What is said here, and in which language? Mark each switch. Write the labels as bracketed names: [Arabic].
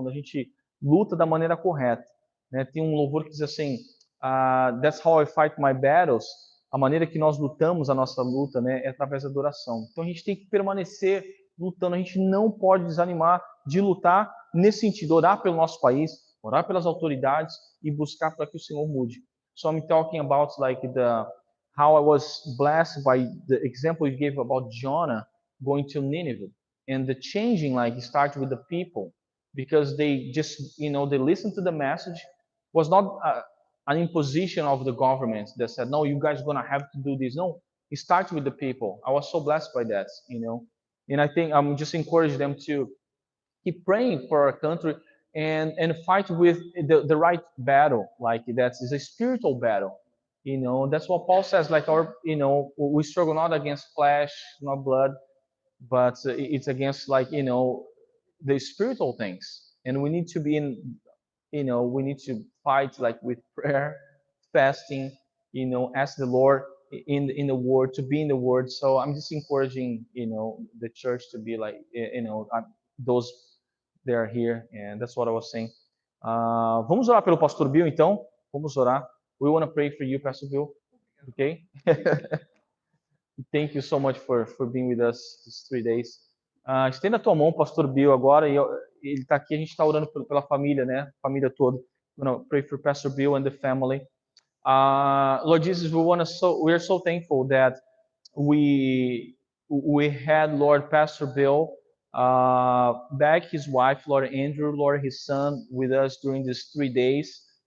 [Portuguese] Quando a gente luta da maneira correta, né? Tem um louvor que diz assim: [English] That's how I fight my battles. [Portuguese] A maneira que nós lutamos a nossa luta, né, é através da adoração. Então a gente tem que permanecer lutando. A gente não pode desanimar de lutar nesse sentido, orar pelo nosso país, orar pelas autoridades e buscar para que o Senhor mude. [English] So I'm talking about like how I was blessed by the example you gave about Jonah going to Nineveh, and the changing like started with the people, because they just they listened to the message. Was not an imposition of the government that said, no, you guys are gonna have to do this. No, it starts with the people. I was so blessed by that, and I think I'm just encouraging them to keep praying for our country and fight with the right battle, like that is a spiritual battle. That's what Paul says, like we struggle not against flesh, not blood, but it's against the spiritual things. And we need to be we need to fight like with prayer, fasting, ask the Lord in the word, to be in the word. So I'm just encouraging, the church to be like, those that are here, and that's what I was saying. [Portuguese] Vamos orar pelo Pastor Bill, então. Vamos orar. [English] We want to pray for you, Pastor Bill. Okay? Thank you so much for being with us these 3 days. [Portuguese] Estenda a tua mão, Pastor Bill, agora. E ele está aqui, a gente está orando pela família, né? Família toda. [English] We're going to pray for Pastor Bill and the family. Lord Jesus, we are so thankful that we had, Lord, Pastor Bill back, his wife, Lord Andrew, Lord, his son, with us during these 3 days.